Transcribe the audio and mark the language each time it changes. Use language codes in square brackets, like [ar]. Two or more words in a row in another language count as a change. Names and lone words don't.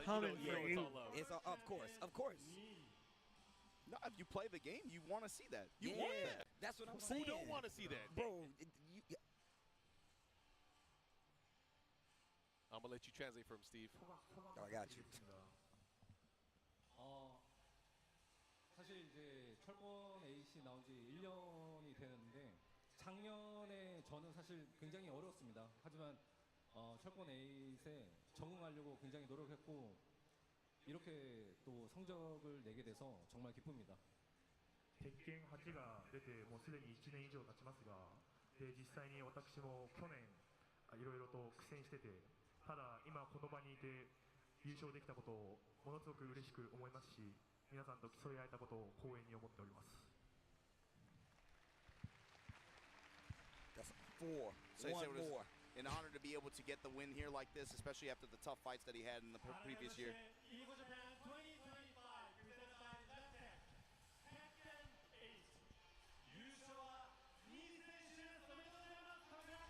[en] coming you know for it's you. all love. It's of course. No, if you play the game, you want to see that. You want that. That's what I'm Who saying. don't want to see that? Bro, I'm gonna let you translate for him, Steve. Oh, I got you. [ko] 사실 이제 철권 8이 나온 지 1년이 되는데 작년에 저는 사실 굉장히 어려웠습니다. 하지만 철권 8에 적응하려고 굉장히 노력했고 이렇게 또 성적을 내게 돼서 정말 기쁩니다. [ja] 鉄拳8が出てもうすでに1年以上経ちますが、で実際に私も去年いろいろと苦戦してて、ただ今この場にいて優勝できたことをものすごく嬉しく思いますし、皆さんと競い合えたことを光栄に思っております。 [en] That's 4. So One it was more. an honor to be able to get the win here like this, especially after the tough fights that he had in the previous year. EVO Japan 2025 presented by Tekken 8.